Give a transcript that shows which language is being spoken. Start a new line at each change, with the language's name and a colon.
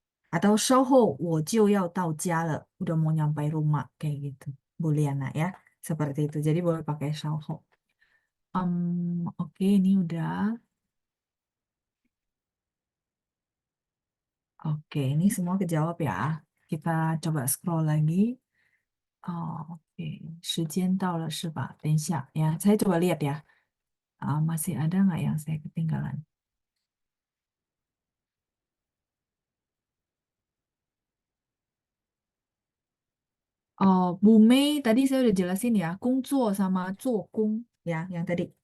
Indonesian: Atau
Chinese: 稍后我就要到家了,
Indonesian: udah mau nyampe rumah kayak gitu. Buliana ya, seperti itu. Jadi boleh pakai 稍后. Oke, ini udah. Oke, ini semua kejawab ya. Kita coba scroll lagi. Oh, oke.
Chinese: 时间到了是吧？等一下 ya.
Indonesian: Saya coba lihat ya. Masih ada nggak yang saya ketinggalan? Oh, Bu Mei tadi saya udah jelasin ya. 工作 sama 做工 ya, yang tadi.